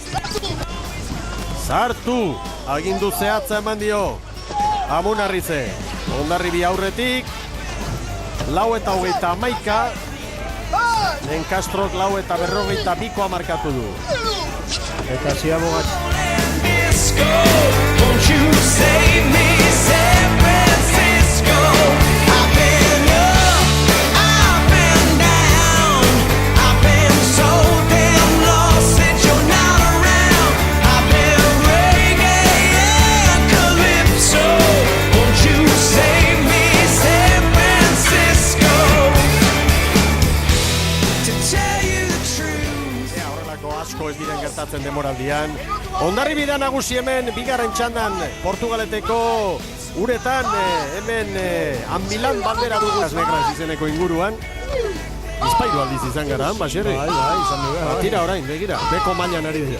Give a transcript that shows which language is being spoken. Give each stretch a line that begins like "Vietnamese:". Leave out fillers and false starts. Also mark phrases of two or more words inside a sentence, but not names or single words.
Basque: Sartu, agindu zehatza eman dio Amunarrize. Hondarribia aurretik, 4:21. Nen Castrok 4:42 markatu du. Eta ziabogat.
English: Won't you save me, San Francisco? I've been up, I've been down, I've been so damn lost that you're not around. I've been reggae and calypso. Won't you save me, San Francisco? To tell you the truth.
Basque: Horrelako asko ez diren gertatzen demoraldian. Hondarribia nagusi hemen, bigarren txandan Portugaleteko uretan, hemen Ambilan bandera dugu Negras izeneko inguruan. Bizpairu aldiz izan gara, Baserri? Bai, izan dugu. Tira orain, begira, beko mailan ari dira.